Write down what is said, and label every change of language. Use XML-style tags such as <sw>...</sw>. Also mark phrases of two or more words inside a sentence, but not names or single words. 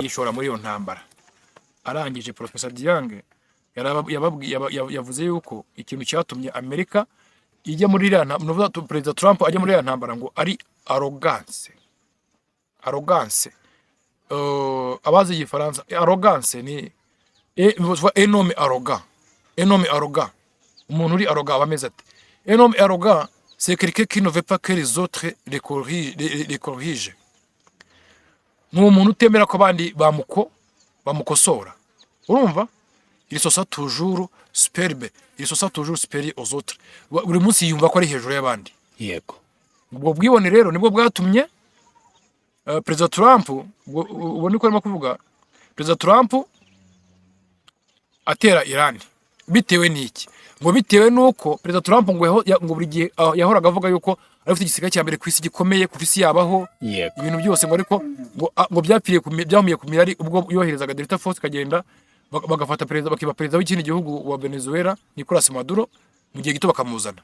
<rw>yishora muri iyo ntambara. Arangije Professor Diange yavuze yuko ikintu cyatumye Amerika ijya muri iriya ntambara, perezida Trump ajya muri iriya ntambara ngo ari arrogance. Abazi igifaransa, arrogance ni</rw> <fr>un homme arrogant.</fr> <rw>Umuntu uri arrogant aba ameze ati?</rw> <fr>Un homme arrogant, c'est quelqu'un qui ne veut pas que les autres les corrigent.</fr> <rw>Ni umuntu utemera ko abandi bamukosora. Urumva?</rw> <fr>Il se sent toujours superbe, il se sent toujours supérieur aux autres.</fr> <rw>Buri munsi yumva ko ari hejuru y'abandi. Yego. Ubwo bwibone rero nibwo bwatumye perezida Trump, ubu niko arimo kuvuga, perezida Trump atera Irani. Bitewe n'iki? Ngo bitewe nuko perezida Trump ngo buri gihe yahoraga avuga yuko afite igisirikare cya mbere ku isi gikomeye ku isi yabaho, ibintu byose ngo ariko ngo byahumiye ku mirari ubwo yoherezaga Delta Force kagenda bagafata perezida, bakiba perezida w'ikindi gihugu wa Venezuela Nicolas Maduro, mu gihe gito bakamuzana.</rw>